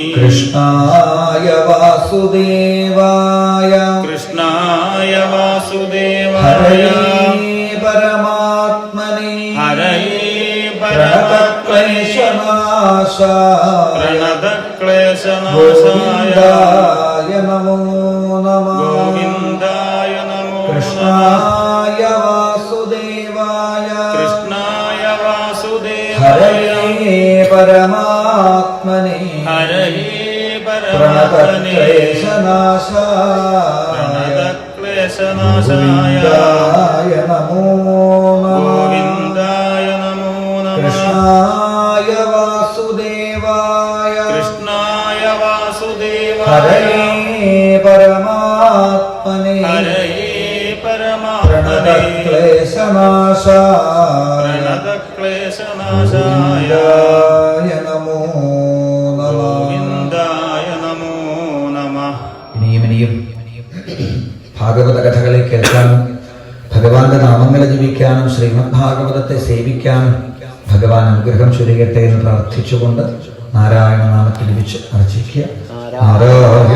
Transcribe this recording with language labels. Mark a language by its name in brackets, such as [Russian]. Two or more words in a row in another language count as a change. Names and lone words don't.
[Sanskrit] കൃഷ്ണായ വാസുദേവായ കൃഷ്ണായ വാസുദേവായ ഹരേ പരമാത്മനെ ഹരയേ പ്രണതക്ലേശനാശായ പ്രണതക്ലേശനാശായ ഗോവിന്ദായ നമോ നമഃ ഗോവിന്ദായ നമോ കൃഷ്ണായ വാസുദേവായ കൃഷ്ണായ വാസുദേവായ ഹരേ പരമാത്മനെ ഹരയേ പരമാത്മനെ പ്രണതക്ലേശനാശായ പ്രണതക്ലേശനാശായ ഗോവിന്ദായ നമോ നമഃ ഗോവിന്ദായ നമോ നമഃ കൃഷ്ണായ വാസുദേവായ കൃഷ്ണായ വാസുദേവായ ഹരേ പരമാത്മനെ ഹരയേ പരമാത്മനെ പ്രണതക്ലേശനാശായ പ്രണതക്ലേശനാശായ ഗോവിന്ദായ നമോ നമഃ ഗോവിന്ദായ നമോ നമഃ. [Malayalam] ഇനിയും ഭാഗവത കഥകളെ കേൾക്കാനും ഭഗവാന്റെ നാമങ്ങളെ ജപിക്കാനും ശ്രീമദ് ഭാഗവതത്തെ സേവിക്കാനും ഭഗവാൻ അനുഗ്രഹം ചൊരിയട്ടെ എന്ന് പ്രാർത്ഥിച്ചുകൊണ്ട് നാരായണ നാമത്തിൽ ലഭിച്ച് അർച്ചിക്കുക. നാരായണ